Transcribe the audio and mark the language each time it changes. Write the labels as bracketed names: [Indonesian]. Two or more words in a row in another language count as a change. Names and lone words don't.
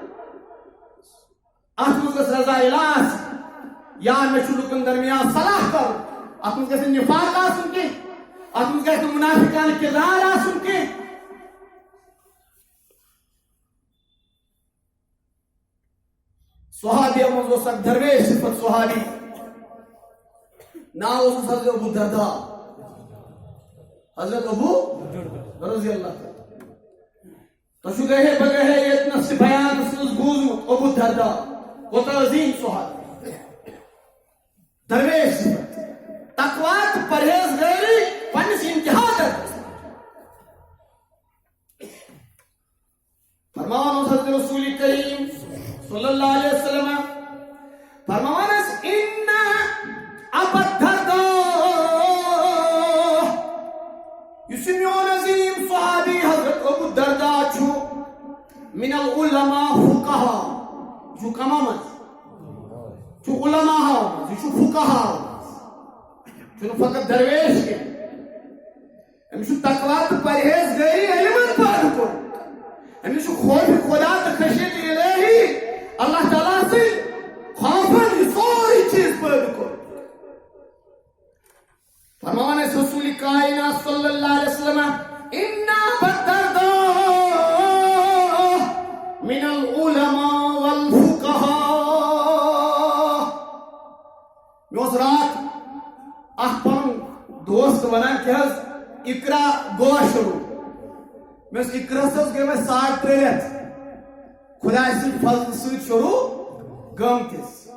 [Kashmiri] اتھ منٛز گژھِ رضایہِ الہ آسٕنۍ یا مےٚ چھُ لُکن درمیان صلاح کرُن اتھ منٛز گژھِ نہٕ نفاق آسُن کینٛہہ اتھ منٛز گژھِ نہٕ منافقانہٕ کردار آسُن کینٛہہ صحابیہ منٛز اوس اکھ درویش صفت صحابی ناو اوسُس حضرت ابو دردا حضرت ابو [Arabic] رضی اللہ تعالیٰ [Kashmiri] تۄہہِ چھُ گٔے ہے بگے ہے ییٚتنس تہِ بیانس منٛز بوٗزمُت ابو دردا کوتاہ عظیٖم صحابی درویش صفت تقوا تہٕ پرہیزگٲری پننِس انتہا درجس فرماوان اوس حضرت رسول کریم [Arabic] صلی اللہ علیہ وسلم [Kashmiri] فرماوان ٲسۍ [Arabic] ان ابا الدرداء [Kashmiri] یُس یہِ میون عظیٖم صحابی حضرت ابو الدرداء چھُ [Arabic] من العلماء فقہا [Kashmiri] یہِ چھُ کما منٛز چھُ علماء منٛز یہِ چھُ فقہا منٛز چھُنہٕ فقط درویش کینٛہہ أمِس چھُ تقوا تہٕ پرہیزگٲری علمن پٲدٕ کوٚرمُت أمِس چھُ خوف خدا تہٕ خشیت الہی اللہ تعالیٰ سے خوفن یہ سوری چیز پٲدٕ کوٚر فرماوان ٲسۍ رسول کائنات [Arabic] صلی اللہ علیہ وسلم ان ابا الدرداء من العلماء والفقهاء [Kashmiri] مےٚ اوس راتھ اکھ پنُن دوست ونان کہِ حظ اقرا گوٚوا شروع مےٚ اوس اقراہس حظ گٔے مےٚ 3.5 رٮ۪تھ خداے سٕنٛدِ فضلہٕ سۭتۍ شروع گٔمتِس